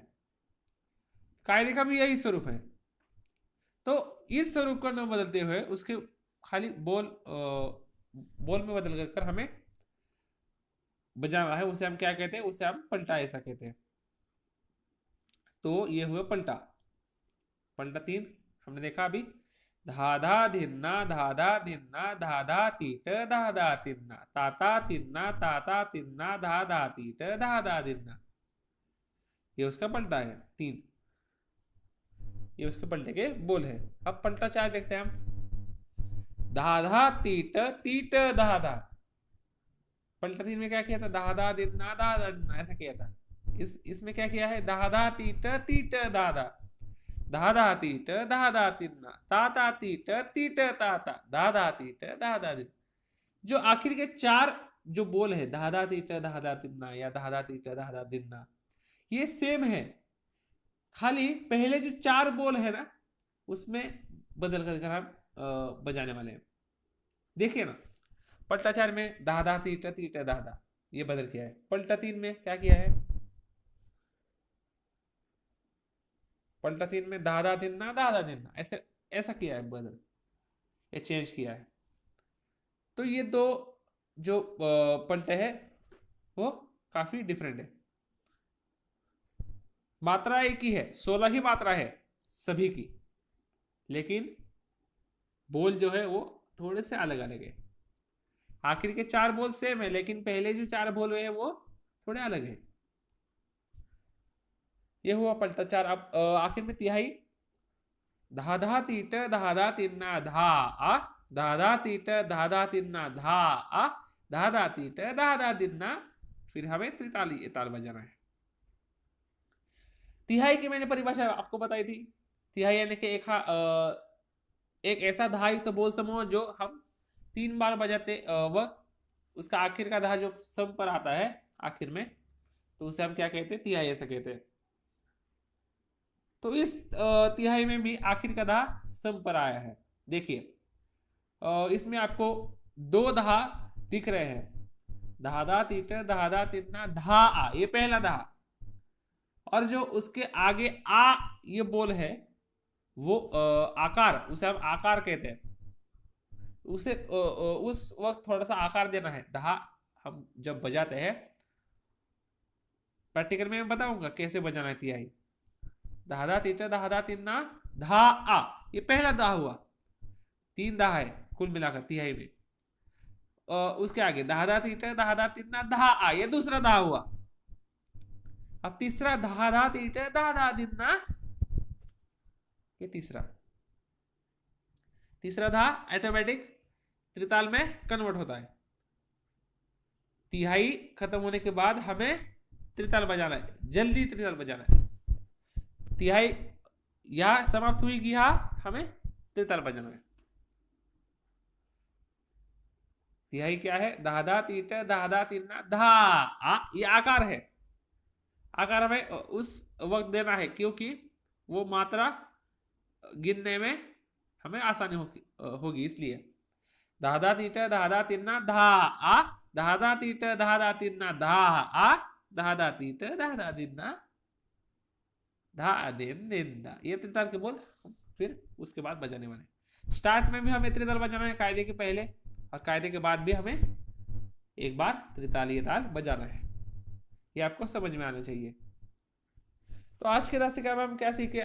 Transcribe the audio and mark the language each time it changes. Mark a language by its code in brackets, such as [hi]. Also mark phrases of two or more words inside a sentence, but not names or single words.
[hi] कायदे का भी यही स्वरूप है। तो इस स्वरूप को न बदलते हुए उसके खाली बोल में बदल कर हमें बजाना है, उसे हम क्या कहते हैं? उसे हम पलटा, ऐसा कहते हैं। तो ये हुआ पलटा। पलटा 3 हमने देखा अभी। धा धा धिन्ना, धा धा धिन्ना, धा धा तीट, धा धा तिन्ना, ताता तिन्ना, ताता तिन्ना, धा धा तीट, धा धा धिन्ना। ये उसका पलटा है 3। ये उसके पलटे के बोल है। अब पलटा 4 देखते हैं हम। धा धा तीट, तीट धा धा। पलटा 3 में क्या किया था? धा धा दिन्ना, धा धा दिन्ना, ऐसा किया था। इसमें क्या किया है? धा धा तीट, तीट धा धा, धा धा तीट, धा धा तिन्ना, ताता तीट, तीट ताता, धा धा तीट, धा धा दिन। जो आखिर के 4 जो बोल है, धा धा तीट, धा धा तिन्ना या धा धा तीट, धा धा दिन्ना, ये सेम है। खाली पहले जो 4 बोल है ना, उसमें बदल कर हम बजाने वाले हैं। देखिए ना, पलटा 4 में धा धा तीट, तीट धा धा, ये बदल किया है। पलटा 3 में क्या किया है? पलटा 3 में धा धा दिन्ना, धा धा दिन्ना, ऐसे ऐसा किया है, बदल, ये चेंज किया है। तो ये 2 जो पलटे हैं वो काफी डिफरेंट है। मात्रा एक ही है, 16 ही मात्रा है सभी की, लेकिन बोल जो है वो थोड़े से अलग अलग है। आखिर के 4 बोल सेम है, लेकिन पहले जो 4 बोल है वो थोड़े अलग है। ये हुआ पलटा 4। अब आखिर में तिहाई। धा धा तीट, धा धा तिन्ना, धा आ, धा धा तीट, धा धा तिन्ना, धा आ, धा धा तीट, धा धा तिन्ना। फिर हमें त्रिताली ये ताल बजाना है। तिहाई की मैंने परिभाषा आपको बताई थी। तिहाई यानी कि एक ऐसा धाई तो बोल समूह जो हम 3 बार बजाते वक्त उसका आखिर का धा जो सम पर आता है आखिर में, तो उसे हम क्या कहते हैं? तिहाई, ऐसा कहते हैं। तो इस तिहाई में भी आखिर का धा सम पर आया है। देखिए, इसमें आपको 2 धा दिख रहे हैं। धा धा तीट, धा धा तिन्ना, धा आ, ये पहला धा। और जो उसके आगे आ ये बोल है वो आकार, उसे हम आकार कहते हैं। उसे उस वक्त थोड़ा सा आकार देना है। धा हम जब बजाते हैं, प्रैक्टिकल में मैं बताऊंगा कैसे बजाना है तिहाई। धा धा तीटा धा धा तीन ना धा आ, ये पहला धा हुआ, 3 धा है कुल मिलाकर तिहाई में। उसके आगे धा धा तीटा धा धा तीन ना धा आ, ये दूसरा धा हुआ। अब तीसरा धा धा तीटा धा धा तीन ना, ये तीसरा धा ऑटोमेटिक त्रिताल में कन्वर्ट होता है। तिहाई खत्म होने के बाद हमें त्रिताल बजाना है, जल्दी त्रिताल बजाना है। तिहाई या समाप्त हुई कि यहाँ हमें त्रिताल बजाना है। तिहाई क्या है? धा धा तीट धा धा तीन धा आ, ये आकार है। आकार हमें उस वक्त देना है क्योंकि वो मात्रा गिनने में हमें आसानी होगी इसलिए। धा धा तीट धा धा तीन धा आ, धा धा तीट धा धा तीन धा आ, धा धा तीट धा धा तीन धा दिन दिन धा, ये त्रिताल के बोल फिर उसके बाद बजाने वाले। स्टार्ट में भी हमें त्रिताल बजाना है कायदे के पहले, और कायदे के बाद भी हमें एक बार त्रितालीय ताल बजाना है। ये आपको समझ में आना चाहिए। तो आज के दासिका में हम क्या सीखे?